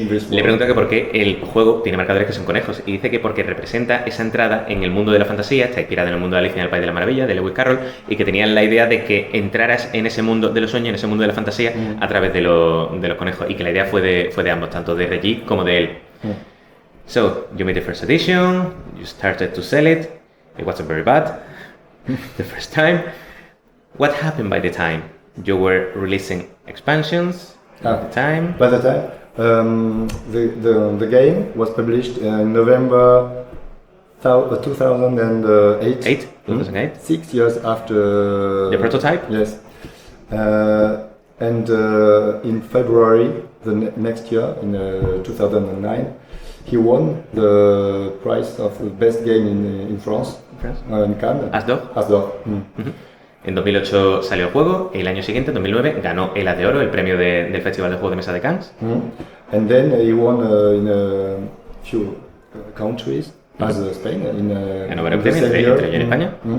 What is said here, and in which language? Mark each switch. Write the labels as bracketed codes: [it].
[es] Le pregunta que por qué el juego tiene marcadores que son conejos y dice que porque representa esa entrada en el mundo de la fantasía, está inspirada en el mundo de Alicia en el País de la Maravilla, de Lewis Carroll, y que tenían la idea de que entraras en ese mundo de los sueños, en ese mundo de la fantasía, a través de los conejos, y que la idea fue de ambos, tanto de Reggie como de él. [en] So, you made the first edition, you started to sell it wasn't very bad the first time. What happened by the time? You were releasing expansions at the time. By the time, the game was published in November 2008. 2008. 6 years after the prototype. Yes, and in February the next year, in 2009, he won the prize of the best game in France. In Cannes. As-d'Or. [es] En 2008 salió el juego, el año siguiente, en 2009, ganó el As de Oro, el premio del Festival de Juegos de Mesa de Cannes. [en] And then he won in a few countries, as Spain, [es] ganó varios premios, entre ellos en España.